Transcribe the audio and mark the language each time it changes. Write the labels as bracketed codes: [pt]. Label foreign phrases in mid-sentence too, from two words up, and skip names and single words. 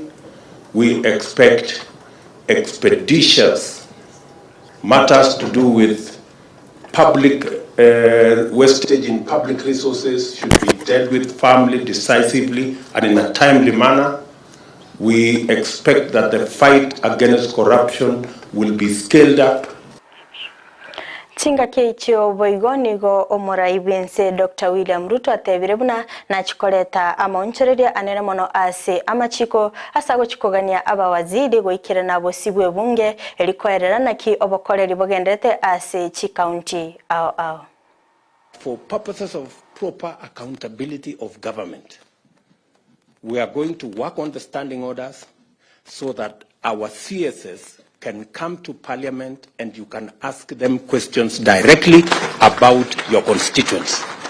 [en] We expect expeditious matters to do with public wastage in public resources should be dealt with firmly, decisively, and in a timely manner. We expect that the fight against corruption will be scaled up. [guz] Chinga keicho boigonigo omorai bense Dr. William Ruto atebirebuna na chikoleta amaonchereria anene mono ase amachiko asago chikogania abawaziri goikira nabo sibwe bunge elikoerera naki obokoreri bogendete ase chi county [en] For purposes of proper accountability of government, we are going to work on the standing orders so that our CSS can come to Parliament and you can ask them questions directly about your constituents,